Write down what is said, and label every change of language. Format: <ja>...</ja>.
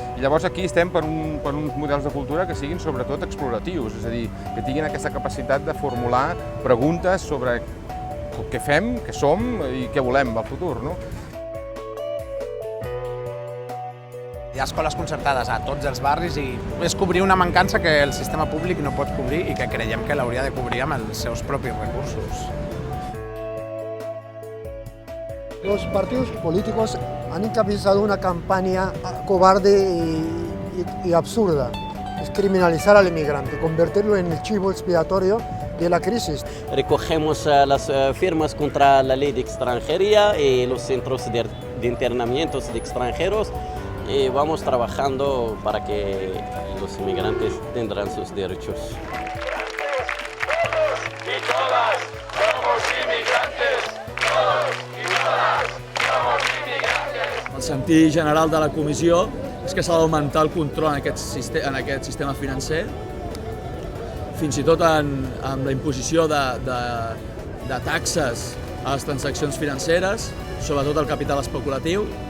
<ca>I llavors aquí estem per uns models de cultura que siguin sobretot exploratius, és a dir, que tinguin aquesta capacitat de formular preguntes sobre què fem, què som i què volem al futur, no? Hi ha escoles concertades a tots els barris i és cobrir una mancança que el sistema públic no pot cobrir i que creiem que l'hauria de cobrir amb els seus propis recursos.</ca> <es>Los partidos políticos han encabezado una campaña cobarde y absurda. Es criminalizar al inmigrante, convertirlo en el chivo expiatorio de la crisis. Recogemos las firmas contra la ley de extranjería y los centros de internamientos de extranjeros y vamos trabajando para que los inmigrantes tendrán sus derechos. Todos y todas somos inmigrantes. Todos y todas somos inmigrantes.</es> <ca>El sentit general de la comissió és que s'ha d'augmentar el control en aquest sistema financer, fins i tot amb la imposició de taxes a les transaccions financeres, sobretot el capital especulatiu.</ca>